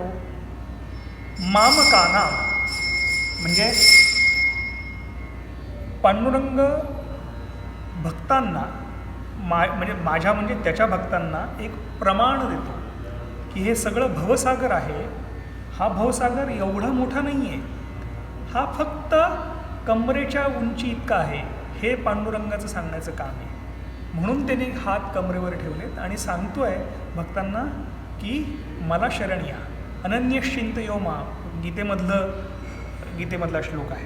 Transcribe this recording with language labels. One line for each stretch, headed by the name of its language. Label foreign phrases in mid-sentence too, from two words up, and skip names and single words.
Marathi: मामकाना म्हणजे पांडुरंग भक्तांना म्हणजे माझ्या म्हणजे त्याच्या भक्तांना एक प्रमाण देतो की हे सगळं भवसागर आहे. हा भवसागर एवढा मोठा नाही आहे, हा फक्त कमरेच्या उंची इतका आहे. हे पांडुरंगाचं सांगण्याचं काम आहे. म्हणून त्याने हात कमरेवर ठेवलेत आणि सांगतोय भक्तांना की मला शरण या.
Sanskrit: अनन्यश्चिंत यो मा
Marathi: गीतेमधला श्लोक आहे.